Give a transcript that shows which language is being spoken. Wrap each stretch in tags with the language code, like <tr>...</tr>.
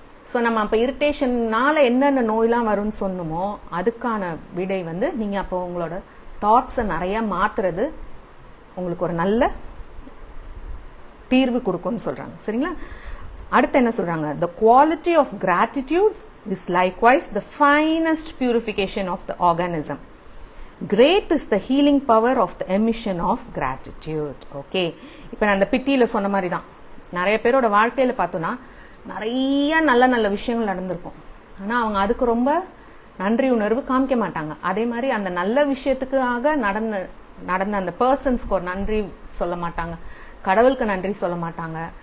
<ta>So நம்ம அப்போ இரிட்டேஷன்னால என்னென்ன நோயெலாம் வரும்னு சொன்னோமோ அதுக்கான விடை வந்து நீங்கள் அப்போ உங்களோட தாட்ஸை நிறையா மாற்றுறது உங்களுக்கு ஒரு நல்ல தீர்வு கொடுக்கும்னு சொல்கிறாங்க. சரிங்களா? அடுத்து என்ன சொல்கிறாங்க,</ta> <en>the quality of gratitude is likewise the finest purification of the organism. Great is the healing power of the emission of gratitude.</en> <ta>Okay, இப்போ நான் அந்த பிட்டியில் சொன்ன மாதிரி தான் நிறைய பேரோட வாழ்க்கையில் பார்த்தோன்னா நிறைய நல்ல விஷயங்கள் நடந்திருக்கும். ஆனால் அவங்க அதுக்கு ரொம்ப நன்றி உணர்வு காமிக்க மாட்டாங்க. அதே மாதிரி அந்த நல்ல விஷயத்துக்காக நடந்த அந்த பர்சன்ஸ்க்கு ஒரு நன்றி சொல்ல மாட்டாங்க, கடவுளுக்கு நன்றி சொல்ல மாட்டாங்க.</ta>